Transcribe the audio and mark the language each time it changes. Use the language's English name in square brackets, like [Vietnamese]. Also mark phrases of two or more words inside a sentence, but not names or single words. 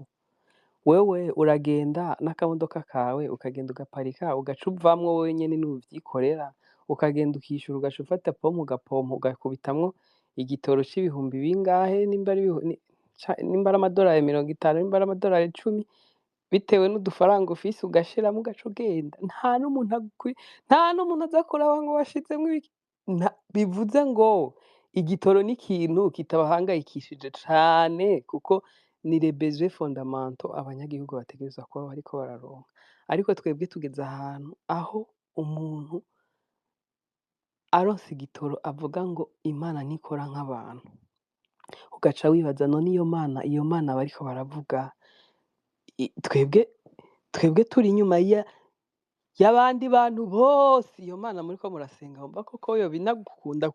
[Rundi] Wewe uragenda n'akamodoka kawe ukagenda ugaparika ugaca uvamwo wewe nyene n'uvyikorera, ukagenda ukishura ugaca ufata pompe ugapompa ugakubitamwo igitoro c'ibihumbi bingahe, nimba ari amadorari 50, nimba ari amadorari 10, bitewe n'udufaranga ufise ugashiramwo ugaca ugenda. Nta n'umuntu aza kuraba ngo washizemwo ibiki. Bivuze ngo igitoro ni ikintu kitabahangayikishije cane, kuko ni [French] les besoins fondamentaux [Rundi] abanyagihugu bategerezwa kuba bariko bararonka. Ariko twebwe tugeze ahantu aho umuntu aronse igitoro avuga ngo Imana ntikora nk'abantu. Ugaca wibaza none iyo Mana bariko baravuga, twebwe turi inyuma y'abandi bantu bose, iyo Mana muriko murasenga wumva koko yoba inagukunda?